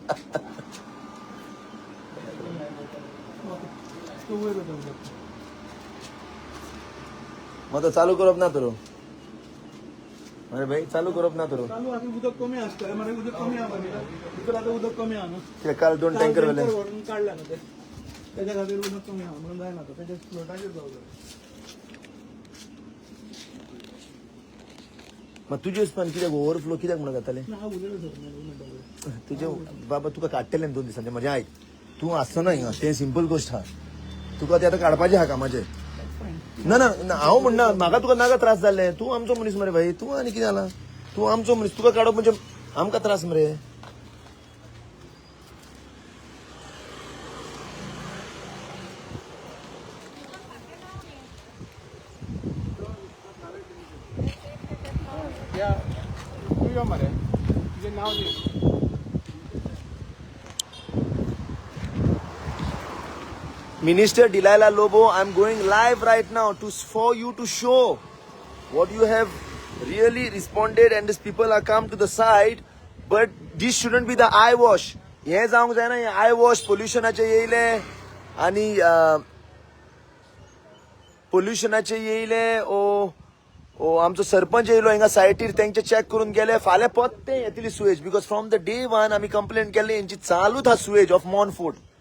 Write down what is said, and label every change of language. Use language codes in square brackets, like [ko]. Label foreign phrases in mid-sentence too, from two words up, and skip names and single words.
[kok] मग चालू करप ना तुरो अरे भाई चालू करप ना तुरो चालू आधी उदक कमी असतं म्हणजे उदक कमी आहे आता उदक कमी आहे ना ते काल 2 टँकर वाले काढला ना ते त्याच्या खातीर उदक कमी आहे म्हणून जायना तो त्याच्या फ्लोटाचेर जाऊ मग तुझे पण कित्याक ओव्हरफ्लो कित्याक म्हणून जाताले हा उलयलो सर तुझे बाबा तुका काडटले 2 दिसांचे म्हणजे ऐक तू असं नाही ते सिंपल गोष्ट हा तुका ते आता काडपाचे हा कामाचे ना ना हांव म्हणना म्हाका तुका नाका त्रास जाल्ले तू आमचो मनीस मरे भाई तू आनी कितें जाला तू आमचो मनीस तुका काडप म्हणजे आमकां त्रास मरे या तू यो मरे तुझे नाव दे. [en] Minister Delilah Lobo, I'm going live right now for you to show what you have really responded and these people are come to the side, but this shouldn't be the eye wash. [kok] हे जावंक जायना हे [en] eye wash [kok] पोल्युशनाचे येयले आणि पोल्युशनाचे येयले ओ आमचो सरपंच येयलो हिंगा सायटीर तेंचे चॅक करून गेले फाल्यां पत्ते येतली [en] sewage because from the day 1 [kok] आमी कंप्लेंट केल्ली हेंची चालूच हा [en] sewage of [kok] मॉन फूड